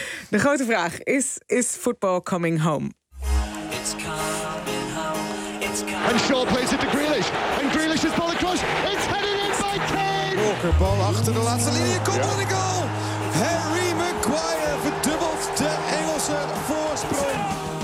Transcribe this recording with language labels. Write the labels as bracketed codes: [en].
[nl] De grote vraag, is voetbal [en] coming home? It's coming home, it's coming home. And Shaw plays it to Grealish. And Grealish is ball across. It's headed in by Kane. [nl] Walker, bal achter de laatste linie. Komt aan de goal. Harry Maguire verdubbelt de Engelse voorsprong.